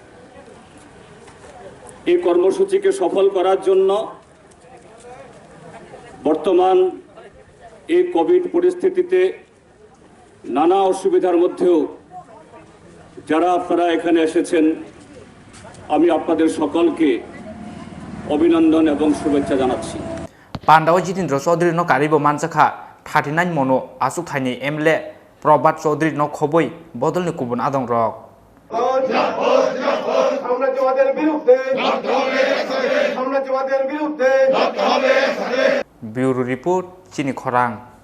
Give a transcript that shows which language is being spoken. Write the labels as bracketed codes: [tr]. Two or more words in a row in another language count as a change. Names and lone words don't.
[bn] এই কর্মসূচিকে সফল করার জন্য বর্তমান এই কোভিড পরিস্থিতিতে নানা অসুবিধার মধ্যেও যারা আপনারা এখানে এসেছেন, আমি আপনাদের সকলকে অভিনন্দন এবং শুভেচ্ছা জানাচ্ছি। [trp] पान्दाव जितेन्द्र चौधरी नो कारिबो मानजाखा 39 मनु आसुक थाइनि MLA प्रभात चौधरी नो खबै बदलनि गुबुन आदंरक [en] bureau report [trp] चिनी खरां।